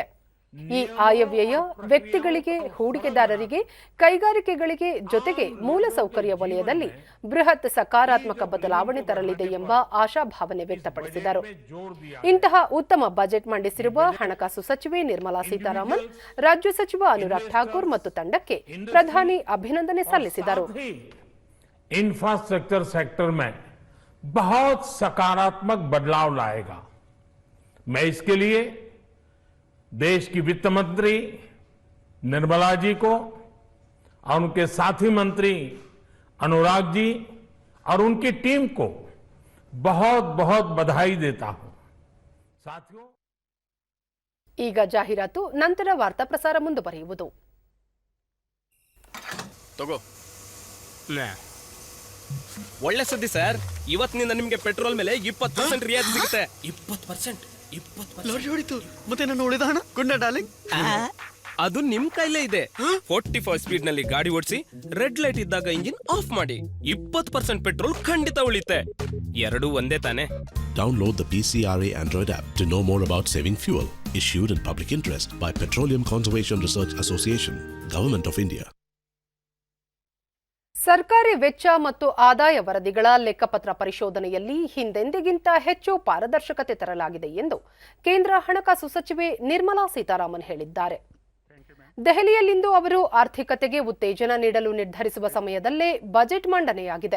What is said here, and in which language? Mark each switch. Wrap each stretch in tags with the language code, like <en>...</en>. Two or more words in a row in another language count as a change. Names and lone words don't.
<kn>ಈ ಆಯವ್ಯಯ ವ್ಯಕ್ತಿಗಳಿಗೆ, ಹೂಡಿಕೆದಾರರಿಗೆ, ಕೈಗಾರಿಕೆಗಳಿಗೆ ಜೊತೆಗೆ ಮೂಲಸೌಕರ್ಯ ವಲಯದಲ್ಲಿ ಬೃಹತ್ ಸಕಾರಾತ್ಮಕ ಬದಲಾವಣೆ ತರಲಿದೆ ಎಂಬ ಆಶಾಭಾವನೆ ವ್ಯಕ್ತಪಡಿಸಿದರು. ಇಂತಹ ಉತ್ತಮ ಬಜೆಟ್ ಮಂಡಿಸಿರುವ ಹಣಕಾಸು ಸಚಿವೆ ನಿರ್ಮಲಾ ಸೀತಾರಾಮನ್, ರಾಜ್ಯ ಸಚಿವ ಅನುರಾಗ್ ಠಾಕೂರ್ ಮತ್ತು ತಂಡಕ್ಕೆ ಪ್ರಧಾನಿ ಅಭಿನಂದನೆ ಸಲ್ಲಿಸಿದರು.</kn> <en>infrastructure sector</en> <hi>में बहुत सकारात्मक बदलाव लाएगा. मैं इसके लिए देश की वित्त मंत्री निर्मला जी को और उनके साथी मंत्री अनुराग जी और उनकी टीम को बहुत बहुत बधाई देता हूं. साथियों,</hi> <kn>ಈಗ ಜಾಹೀರಾತು, ನಂತರ ವಾರ್ತಾ ಪ್ರಸಾರ ಮುಂದುವರಿಯುವುದು. ತಗೋ ಒಳ್ಳೆ ಸುದ್ದಿ ಸರ್, ಇವತ್ತಿನಿಂದ ನಿಮಗೆ ಪೆಟ್ರೋಲ್ ಮೇಲೆ 20% ರಿಯಾಯಿತಿ ಸಿಗುತ್ತೆ. 20% ಹೊಡಿತು. ಮತ್ತೆ ನನ್ನ ಉಳಿದ ಹಣ ಗುಂಡ ಡಾರ್ಲಿಂಗ್, ಅದು ನಿಮ್ ಕೈಲೇ ಇದೆ. 45 ಸ್ಪೀಡ್ ನಲ್ಲಿ ಗಾಡಿ ಓಡಿಸಿ,</kn> <en>red light</en> <kn>ಇದ್ದಾಗ</kn> <en>engine off</en> <kn>ಮಾಡಿ, 20% ಪೆಟ್ರೋಲ್ ಖಂಡಿತ ಉಳಿತೆ. ಎರಡೂ ಒಂದೇ ತಾನೆ.</kn> <en>Download the PCRA Android app to know more about saving fuel. Issued in public interest by Petroleum Conservation Research Association, Government of India.</en> <kn>ಸರ್ಕಾರಿ ವೆಚ್ಚ ಮತ್ತು ಆದಾಯ ವರದಿಗಳ ಲೆಕ್ಕಪತ್ರ ಪರಿಶೋಧನೆಯಲ್ಲಿ ಹಿಂದೆಂದಿಗಿಂತ ಹೆಚ್ಚು ಪಾರದರ್ಶಕತೆ ತರಲಾಗಿದೆ ಎಂದು ಕೇಂದ್ರ ಹಣಕಾಸು ಸಚಿವೆ ನಿರ್ಮಲಾ ಸೀತಾರಾಮನ್ ಹೇಳಿದ್ದಾರೆ. ದೆಹಲಿಯಲ್ಲಿಂದು ಅವರು ಆರ್ಥಿಕತೆಗೆ ಉತ್ತೇಜನ ನೀಡಲು ನಿರ್ಧರಿಸುವ ಸಮಯದಲ್ಲೇ ಬಜೆಟ್ ಮಂಡನೆಯಾಗಿದೆ.</kn>